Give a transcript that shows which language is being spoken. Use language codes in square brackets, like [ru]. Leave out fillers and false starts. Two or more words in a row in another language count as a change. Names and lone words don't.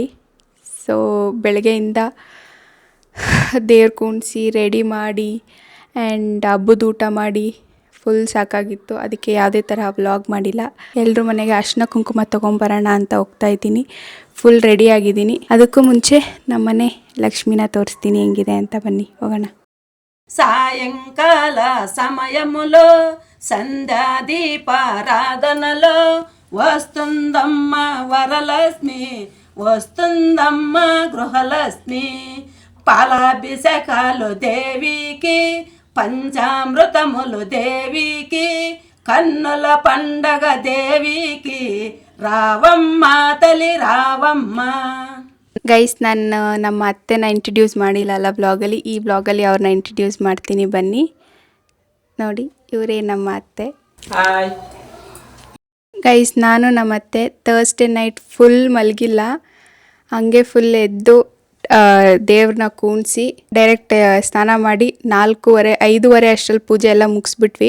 [kn] ಸೊ ಬೆಳಗ್ಗೆಯಿಂದ ದೇವ್ರು ಕುಣಿಸಿ ರೆಡಿ ಮಾಡಿ ಆ್ಯಂಡ್ ಹಬ್ಬದ ಊಟ ಮಾಡಿ ಫುಲ್ ಸಾಕಾಗಿತ್ತು. ಅದಕ್ಕೆ ಯಾವುದೇ ಥರ ವ್ಲಾಗ್ ಮಾಡಿಲ್ಲ. ಎಲ್ಲರೂ ಮನೆಗೆ ಅರ್ಶಿನ ಕುಂಕುಮ ತೊಗೊಂಬರೋಣ ಅಂತ ಹೋಗ್ತಾ ಇದ್ದೀನಿ. ಫುಲ್ ರೆಡಿ ಆಗಿದ್ದೀನಿ. ಅದಕ್ಕೂ ಮುಂಚೆ ನಮ್ಮನೆ ಲಕ್ಷ್ಮಿನ ತೋರಿಸ್ತೀನಿ ಹೆಂಗಿದೆ ಅಂತ. ಬನ್ನಿ ಹೋಗೋಣ. [te] సాయంకాల సమయములో సంధ్యా దీపారాధనలో వస్తుందమ్మ వరలక్ష్మి, వస్తుందమ్మ గృహలక్ష్మి. పాలాభిషేకాలు దేవికి, పంచామృతములు దేవికి, కన్నుల పండగ దేవికి. రావమ్మ తల్లి రావమ్మ. [kn] ಗೈಸ್, ನಾನು ನಮ್ಮ ಅತ್ತೆನ ಇಂಟ್ರಡ್ಯೂಸ್ ಮಾಡಿಲ್ಲಲ್ಲ ವ್ಲಾಗಲ್ಲಿ. ಈ ವ್ಲಾಗಲ್ಲಿ ಅವ್ರನ್ನ ಇಂಟ್ರಡ್ಯೂಸ್ ಮಾಡ್ತೀನಿ, ಬನ್ನಿ ನೋಡಿ. ಇವರೇ ನಮ್ಮ ಅತ್ತೆ. ಹಾಯ್ ಗೈಸ್, ನಾನು ನಮ್ಮ ಅತ್ತೆ [en] Thursday night [kn] ಫುಲ್ ಮಲಗಿಲ್ಲ. ಹಂಗೆ ಫುಲ್ ಎದ್ದು ದೇವ್ರನ್ನ ಕೂಣಿಸಿ ಡೈರೆಕ್ಟ್ ಸ್ನಾನ ಮಾಡಿ 4:30-5 ಅಷ್ಟರಲ್ಲಿ ಪೂಜೆ ಎಲ್ಲ ಮುಗಿಸ್ಬಿಟ್ವಿ.